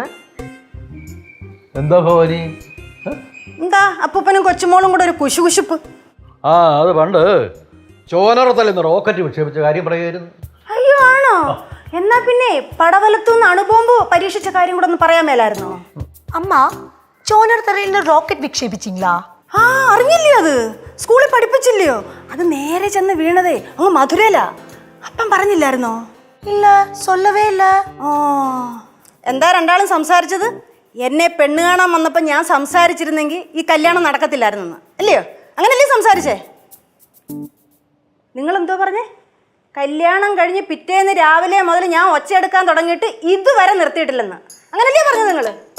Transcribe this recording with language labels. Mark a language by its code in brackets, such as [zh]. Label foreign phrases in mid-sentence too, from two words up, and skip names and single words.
[ml] എന്താ ഭവാനി? എന്താ അപ്പൂപ്പനും കൊച്ചുമോളും കൂടെ ഒരു കുശുകുശുപ്പ്? അത് പണ്ട് ചോനറത്തല്ലെന്ന് റോക്കറ്റ് വിക്ഷേപിച്ച കാര്യം പറയുമായിരുന്നു. അയ്യോ ആണോ? എന്നാ പിന്നെ പടവലത്തുനിന്ന് അണുബോംബ് പരീക്ഷിച്ച കാര്യം കൂടെ ഒന്ന് പറയാൻ മേലായിരുന്നോ? [ta] அம்மா சோனர் தரையில ராக்கெட் விക്ഷേപിച്ചിங்களா? [ml] അറിഞ്ഞില്ലയോ? അത് സ്കൂളിൽ പഠിപ്പിച്ചില്ലയോ? അത് നേരെ ചെന്ന് വീണതേ അങ്ങ് മധുരയിലാ. അപ്പം പറഞ്ഞില്ലായിരുന്നോ? ഇല്ല, [ta] சொல்லவே இல்ல. [ml] എന്താ രണ്ടാളും സംസാരിച്ചത്? എന്നെ പെണ്ണ് കാണാൻ വന്നപ്പോൾ ഞാൻ സംസാരിച്ചിരുന്നെങ്കിൽ ഈ കല്യാണം നടക്കത്തില്ലായിരുന്നെന്ന് അല്ലയോ? അങ്ങനല്ലേ സംസാരിച്ചേ? നിങ്ങളെന്തോ പറഞ്ഞേ? കല്യാണം കഴിഞ്ഞ് പിറ്റേന്ന് രാവിലെ മുതൽ ഞാൻ ഒച്ചയെടുക്കാൻ തുടങ്ങിയിട്ട് ഇതുവരെ നിർത്തിയിട്ടില്ലെന്ന് അങ്ങനല്ലേ പറഞ്ഞത് നിങ്ങൾ?